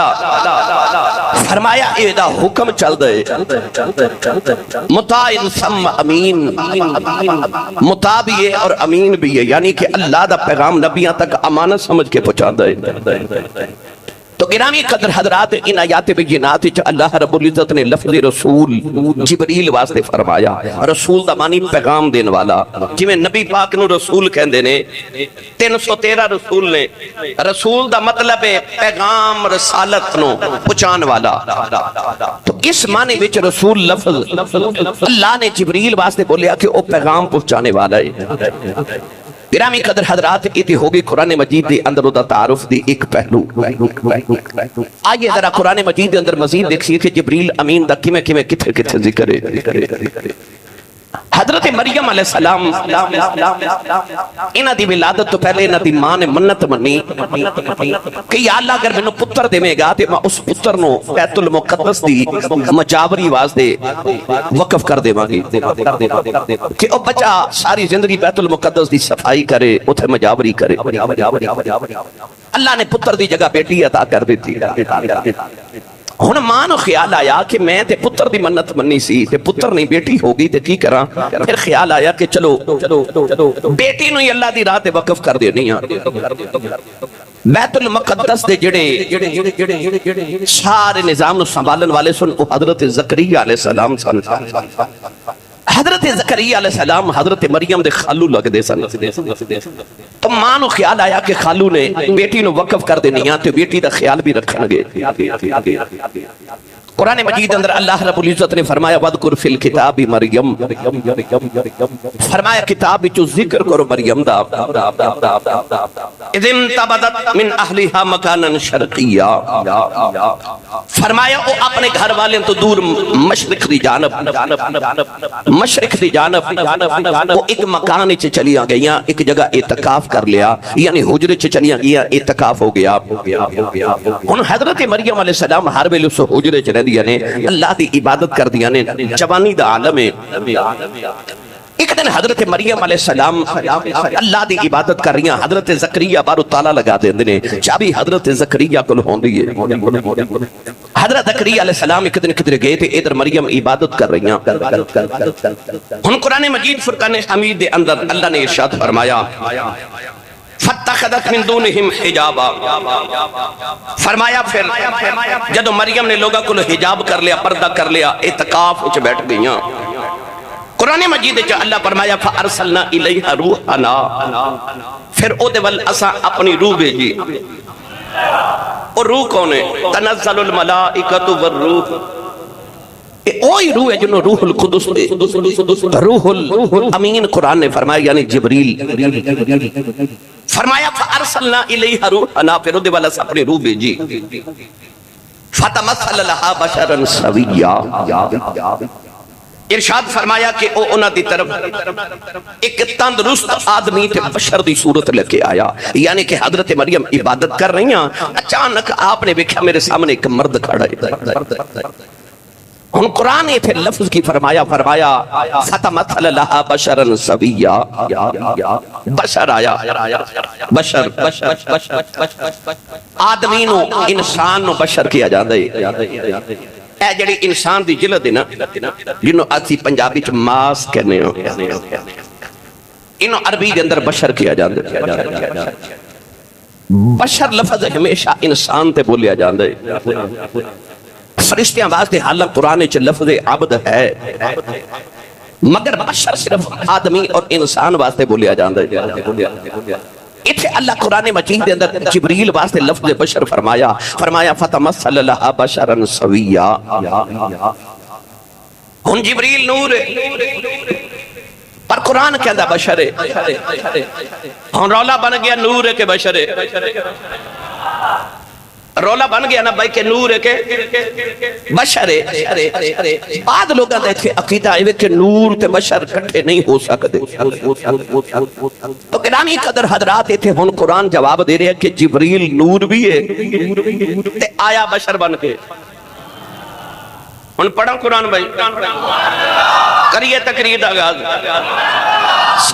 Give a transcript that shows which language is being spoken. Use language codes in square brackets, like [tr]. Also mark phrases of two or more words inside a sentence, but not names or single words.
[pa] فرمایا اے دا حکم چل دے، [ar] مطاع ثم امین، [pa] مطاع بھی ہے اور امین بھی ہے، یعنی کہ اللہ دا پیغام نبیاں تک امانت سمجھ کے پہنچا دے۔ تو گرامی قدر حضرات ان آیات بینات اللہ رب العزت نے لفظ رسول جبریل واسطے فرمایا۔ رسول دا معنی پیغام دین والا، جویں نبی پاک نو رسول کہندے نے، 313 رسول نے، رسول دا مطلب ہے پیغام رسالت نو پہنچان والا۔ تو اس معنی وچ رسول لفظ اللہ نے جبریل واسطے بولیا کہ وہ پیغام پہنچانے والا ہے۔ گرامی قدر حضرات ایتی ہوگی قرآن مجید دی اندر دا تعارف دی ایک پہلو۔ آئیے ذرا قرآن مجید دی اندر مزید دیکھئے کہ جبریل امین دا کمیں کتھے ذکر ہے۔ حضرت مریم علیہ السلام انہاں دی ولادت تو پہلے انہاں دی ماں نے منت منی کہ یا اللہ اگر مینوں پتر دیویں گا تے میں اس پتر نو بیت المقدس دی مجاوری واسطے وقف کر دیواں گی کہ او بچہ ساری زندگی بیت المقدس دی صفائی کرے اوتھے مجاوری کرے. اللہ نے پتر دی جگہ بیٹی عطا کر دیتی. ہن ماں نو خیال آیا کہ میں تے پتر دی منت منی سی تے پتر نہیں بیٹی ہوگی تے کی کراں. پھر خیال آیا کہ چلو بیٹی نو ہی اللہ دی راہ تے وقف کر دینی ہاں. بیت المقدس دے جڑے سارے نظام نو سنبھالن والے سن وہ حضرت زکریا علیہ السلام سن. حضرت زکریا علیہ السلام حضرت مریم دے خالو لگ دے سن. تو ماں نو خیال آیا کہ خالو نے بیٹی نو وقف کر دینی تے بیٹی دا خیال بھی رکھن گے. قرآن مجید اندر اللہ رب العزت نے فرمایا [ar] وَذْكُرْ فِي الْكِتَابِ [pa] مریم، فرمایا کتاب وچوں ذکر کرو مریم دا. [ar] اِذِ انْتَبَذَتْ مِنْ أَهْلِهَا مَكَانًا شَرْقِيًّا، [pa] فرمایا وہ اپنے گھر والے تو دور مشرق دی جانب وہ ایک مکان چ چلیاں گئیاں، ایک جگہ اعتکاف کر لیا، یعنی حجرے چ چلیاں گئیاں، اعتکاف ہو گیا. ہن حضرت مریم علیہ السلام ہر ویلے اس حجرے چ رہندیاں نے، اللہ دی عبادت کر دیاں نے، جوانی دا عالم ہے. ایک دن حضرت مریم علیہ السلام اللہ دی عبادت کر رہی ہیں. حضرت زکریا بارو تالا لگا دیندے نے، چابی حضرت زکریا کول ہوندی ہے. [ur] حضرت زکریا علیہ السلام ایک دن کدھر گئے تھے، ادھر مریم عبادت کر رہی ہیں. [pa] ہن قرآن مجید فرقان حمید دے اندر اللہ نے ارشاد فرمایا [ar] فَاتَّخَذَتْ مِن دُونِهِمْ حِجَابًا، [pa] فرمایا پھر جدو مریم نے لوگوں کو حجاب کر لیا، پردہ کر لیا، اعتکاف وچ بیٹھ گئیاں. قرآن مجید جو اللہ فرمایا [ar] فَأَرْسَلْنَا إِلَيْهَا رُوحَنَا، [pa] پھر او دے ول اساں اپنی روح بھیجی. [ur] اور روح کون ہے؟ [ar] تنزل الملائکۃ والروح، [pa] اوہی روح ہے جنہوں روح القدس دے، روح الامین قرآن نے فرمایا یعنی جبریل. [ar] فرمایا فَأَرْسَلْنَا إِلَيْهَا رُوحَنَا، [pa] پھر او دے ول اساں اپنی روح بھیجی. [ar] فَتَمَثَّلَ لَهَا بَشَرًا سَوِيًّا، [pa] ارشاد فرمایا کہ او انہاں دی طرف ایک تندرست آدمی تے بشر دی صورت لے کے آیا. [ur] یعنی کہ حضرت مریم عبادت کر رہی ہیں، اچانک آپ نے دیکھا میرے سامنے ایک مرد کھڑا ہے. [pa] ہن قرآن نے پھر لفظ کی فرمایا [ar] فَتَمَثَّلَ لَهَا بَشَرًا سَوِيًّا، [pa] بشر آیا. بشر آدمی نو انسان نو بشر کیا جاندا ہے. اے جڑی انسان دی جلد ہے نا، جنہوں آتی پنجابی چ ماس کہنے ہو، انہوں عربی کے اندر بشر کیا جاندا ہے. بشر لفظ ہمیشہ انسان تے بولیا جاندا ہے. فرشتیاں واسطے حالانکہ قرآن چ لفظ عبد ہے، مگر بشر صرف آدمی اور انسان واسطے بولیا جاندا ہے. اتھے اللہ قرآن مجید دے اندر جبریل واسطے لفظ بشر فرمایا [ar] فَتَمَثَّلَ لَهَا بَشَرًا سَوِيًّا. [pa] ہن جبریل نور ہے پر قرآن کہندا بشر ہے. ہن رولا بن گیا نور ہے کہ بشر ہے. رولا بن گیا نا بھائی کہ نور ہے کہ بشر ہے. بعد لوگاں دا ایتھے عقیدہ ہے کہ نور تے بشر کٹھے نہیں ہو سکتے. تو گرامی قدر حضرات ایتھے ہن قرآن جواب دے رہے ہیں کہ جبریل نور بھی ہے تے آیا بشر بن کے. ہن پڑھا قرآن بھائی، کریے تقریر دا آغاز.